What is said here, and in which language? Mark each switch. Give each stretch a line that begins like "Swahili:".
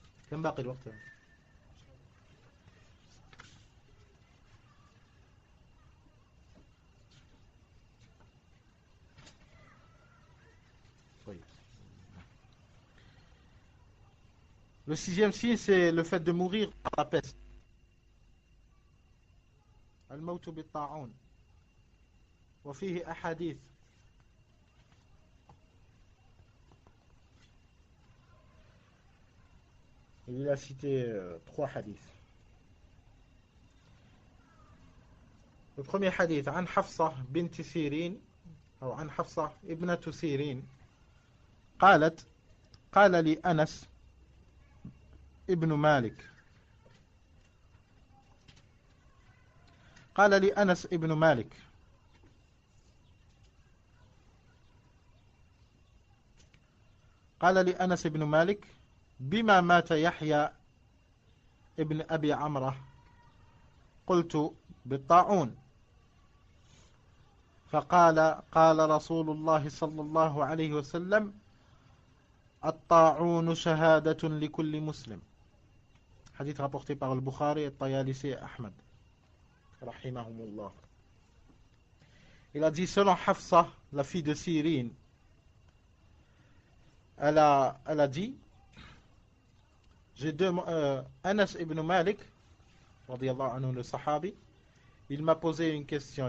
Arabic: كم باقي الوقت؟
French: Le sixième signe, c'est le fait de mourir par la peste.
Arabic: الموت بالطاعون وفيه أحاديث.
French: Il a cité 3 hadiths. Le premier hadith
Arabic: عن حفصة بنت سيرين أو عن حفصة ابنة سيرين قالت قال لي أنس ابن مالك قال لي أنس ابن مالك قال لي أنس ابن مالك بما مات يحيى ابن أبي عمرة قلت بالطاعون فقال قال رسول الله صلى الله عليه وسلم الطاعون شهادة لكل مسلم.
French: Hadith rapporté par le Bukhari et Tayalisi et Ahmad rahimahumullah. Il a dit selon Hafsa, la fille de Sirin, elle a dit j'ai deux Anas ibn Malik radiyallahu anhu, le sahabi, il m'a posé une question.